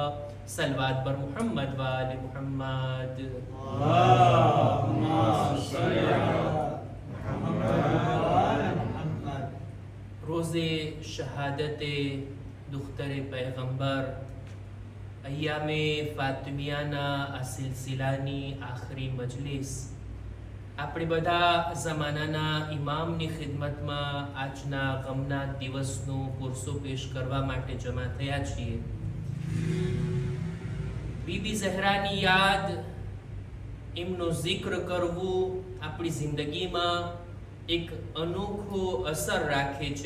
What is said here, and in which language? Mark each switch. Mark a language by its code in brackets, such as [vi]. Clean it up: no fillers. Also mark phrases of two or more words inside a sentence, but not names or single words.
[fa] صلوات بر محمد وآل محمد. [ar] اللهم صل على محمد وآل محمد. [fa] روز شهادت دختر پیغمبر ایام [gu] ફાતિમિયાના આ સિલસિલાની આખરી મજલિસ આપણે બધા જમાનાના ઇમામની ખિદમતમાં આજના ગમના દિવસનું પુરસો પેશ કરવા માટે જમા થયા છીએ. બીબી ઝહરાની યાદ, એમનો જિક્ર કરવું આપણી જિંદગીમાં એક અનોખો અસર રાખે છે.